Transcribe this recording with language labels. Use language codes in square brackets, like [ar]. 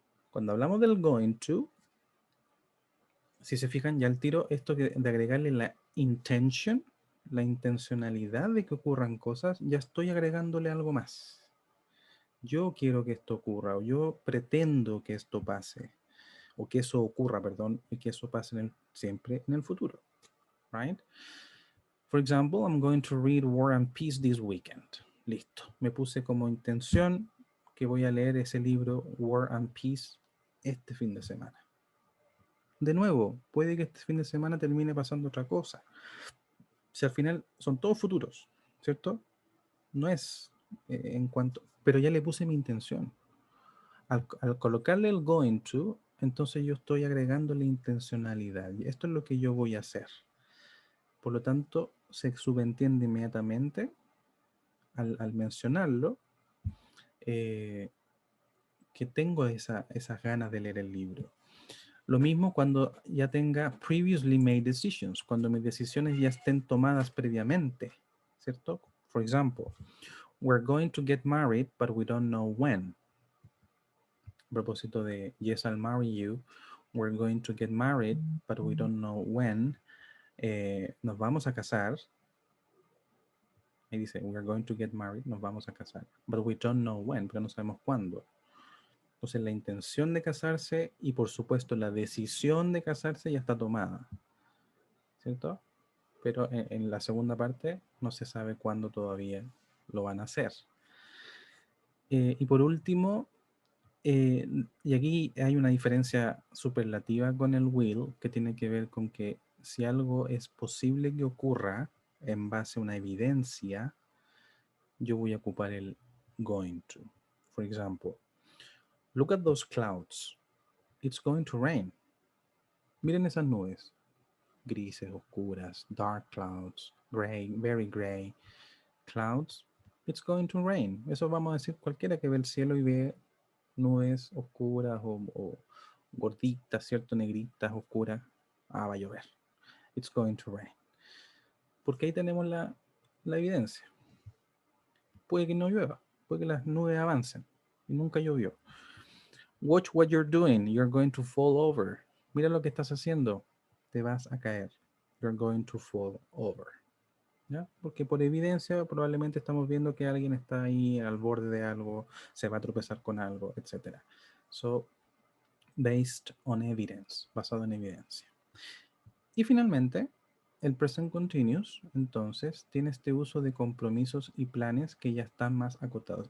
[es] Cuando hablamos del going to, si se fijan ya al tiro, esto de agregarle la intention, la intencionalidad de que ocurran cosas, ya estoy agregándole algo más. Yo quiero que esto ocurra, o yo pretendo que esto pase, o que eso ocurra, perdón, y que eso pase siempre en el futuro, [en] right? For example, I'm going to read War and Peace this weekend. [es] Listo. Me puse como intención que voy a leer ese libro War and Peace este fin de semana. De nuevo, puede que este fin de semana termine pasando otra cosa. Si al final son todos futuros, ¿cierto? No es en cuanto... Pero ya le puse mi intención. Al colocarle el going to, entonces yo estoy agregando la intencionalidad. Y esto es lo que yo voy a hacer. Por lo tanto, se subentiende inmediatamente al mencionarlo que tengo esas ganas de leer el libro. Lo mismo cuando ya tenga [en] previously made decisions, [es] cuando mis decisiones ya estén tomadas previamente, ¿cierto? [en] For example, we're going to get married, but we don't know when. [es] A propósito de [en] yes, I'll marry you, we're going to get married, but we don't know when. [es] Nos vamos a casar. Ahí dice, [en] we're going to get married, [es] nos vamos a casar, [en] but we don't know when, [es] pero no sabemos cuándo. Entonces la intención de casarse y por supuesto la decisión de casarse ya está tomada, ¿cierto? Pero en la segunda parte no se sabe cuándo todavía lo van a hacer. Y por último, y aquí hay una diferencia superlativa con el will, que tiene que ver con que si algo es posible que ocurra en base a una evidencia, yo voy a ocupar el going to. [en] For example, look at those clouds. It's going to rain. [es] Miren esas nubes. Grises, oscuras, [en] dark clouds, gray, very gray clouds. It's going to rain. [es] Eso vamos a decir cualquiera que ve el cielo y ve nubes oscuras o gorditas, ¿cierto? Negritas, oscuras. Ah, va a llover. [en] It's going to rain. [es] Porque ahí tenemos la evidencia. Puede que no llueva, puede que las nubes avancen y nunca llovió. [en] Watch what you're doing, you're going to fall over. [es] Mira lo que estás haciendo, te vas a caer. [en] You're going to fall over. [es] ¿Ya? Porque por evidencia probablemente estamos viendo que alguien está ahí al borde de algo, se va a tropezar con algo, etc. [en] So, based on evidence, [es] basado en evidencia. Y finalmente, el present continuous, entonces, tiene este uso de compromisos y planes que ya están más acotados.